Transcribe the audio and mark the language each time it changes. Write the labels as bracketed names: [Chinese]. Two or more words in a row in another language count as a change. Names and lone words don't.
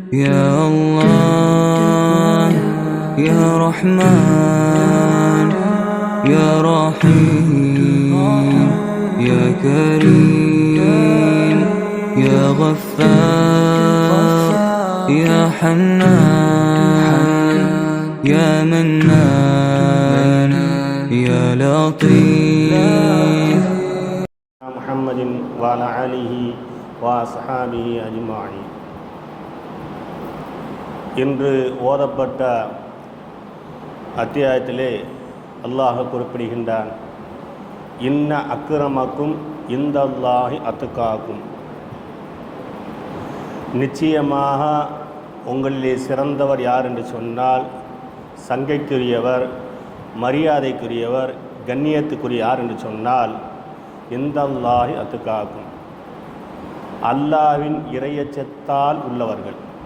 [Arabic] يا الله يا رحمن يا رحيم يا كريم يا غفار يا حنان يا منان يا لطيف محمد وعلى آله وأصحابه أجمعين. [Tamil] இன்று ஓதப்பட்ட அத்தியாயத்திலே அல்லாஹ் குறிப்பிடுகின்றான், [Arabic] إن أكرمكم عند الله أتقاكم, [Tamil] நிச்சயமாக உங்களிலே சிறந்தவர் யார் என்று சொன்னால் சங்கைக்குரியவர், மரியாதைக்குரியவர், கண்ணியத்துக்குரிய யார் என்று சொன்னால் [Arabic] عند الله أتقاكم, [Tamil] அல்லாஹ்வின் இறையச்சத்தால் உள்ளவர்கள்.